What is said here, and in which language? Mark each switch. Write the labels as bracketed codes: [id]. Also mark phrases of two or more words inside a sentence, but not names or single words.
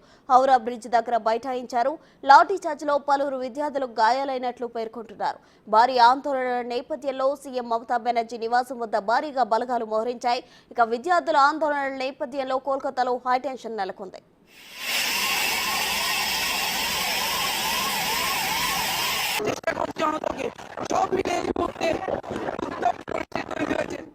[te] హౌరా బ్రిడ్జ్ దగ్గర బైఠాయించారు. లాఠీచార్జ్లో పలువురు విద్యార్థులకు గాయాలైనట్లు పేర్కొంటున్నారు. భారీ ఆందోళన నేపథ్యంలో సీఎం మమతా బెనర్జీ నివాసం వద్ద భారీగా బలగాలు మోహరించాయి. ఇక విద్యార్థుల ఆందోళన నేపథ్యంలో కోల్కతాలో హైటెన్షన్ నెలకొంది. [bn] চেষ্টা করছি অনন্তকে সব মিলে এই মুহূর্তে উত্তম পরিস্থিতি তৈরি হয়েছে।